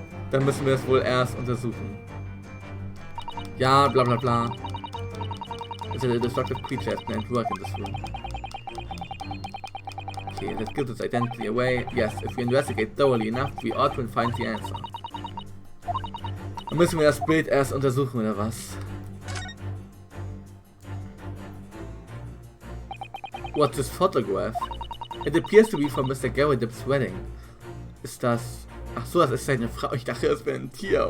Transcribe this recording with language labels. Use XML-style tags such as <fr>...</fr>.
<de>Dann müssen wir es wohl erst untersuchen. Ja, bla bla bla.</de> <en>It's a destructive creature has been at work in this room. Okay, that gives its identity away. Yes, if we investigate thoroughly enough, we ought to find the answer.</en> <de>Dann müssen wir das Bild erst untersuchen, oder was?</de> <en>What's this photograph? It appears to be from Mr. Garrideb's wedding.</en> <de>Ist das... Ach so, das ist seine Frau. Ich dachte, das wäre ein Tier.</de>